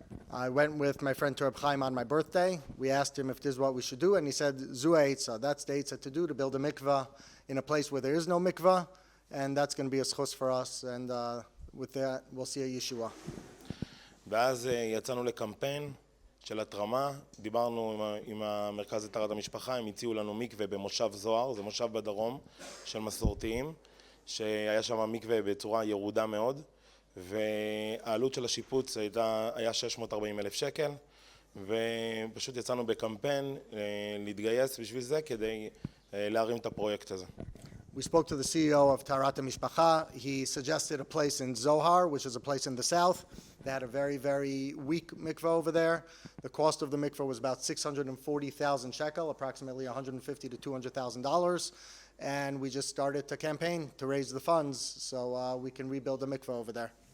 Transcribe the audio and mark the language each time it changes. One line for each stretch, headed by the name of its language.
English: I went with my friend to Reb Chaim on my birthday. We asked him if this is what we should do, and he said,
Hebrew: Zu ha'etzah,
English: that's the eitzah to do, to build a mikvah in a place where there is no mikvah, and that's going to be a schus for us, and with that, we'll see a Yeshua.
Hebrew: ואז יצאנו לקמפיין של התרמה, דיברנו עם המרכז לתורת המשפחה, הם הציעו לנו מקווה במושב זוהר, זה מושב בדרום של מסורתיים, שהיה שם מקווה בצורה ירודה מאוד, והעלות של השיפוץ היה 640,000 שקל, ופשוט יצאנו בקמפיין להתגייס בשביל זה כדי להרים את הפרויקט הזה.
English: We spoke to the CEO of Taharat HaMishpacha. He suggested a place in Zohar, which is a place in the south. They had a very, very weak mikveh over there. The cost of the mikveh was about 640,000 shekel, approximately $150,000 to $200,000. And we just started a campaign to raise the funds so we can rebuild the mikveh over there.